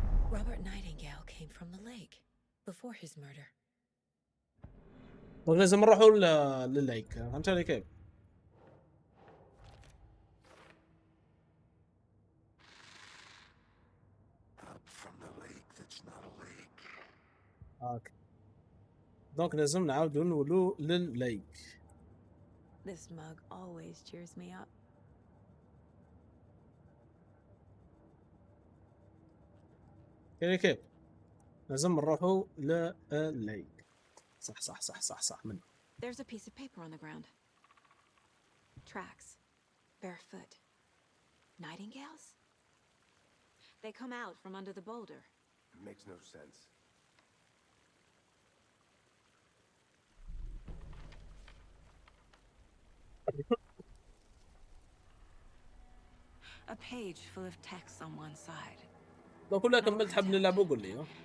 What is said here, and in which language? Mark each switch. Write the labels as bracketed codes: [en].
[en] Robert Nightingale came from the lake before his murder. [ar] دونك لازم نروحوا للليك. فهمت علي كيف؟ [en] Up from the lake that's not a lake. [ar] اوكي دونك لازم نعاودوا نولوا للليك. [en] This mug always cheers me up. [ar] كيف لازم نروحوا للليك. صح من [en] There's a piece of paper on the ground. Tracks. Barefoot. Nightingales? They come out from under the boulder. It makes no sense. A page full of text on one side. [ar] لو كلها كملت حاب نلعبوا قول لي.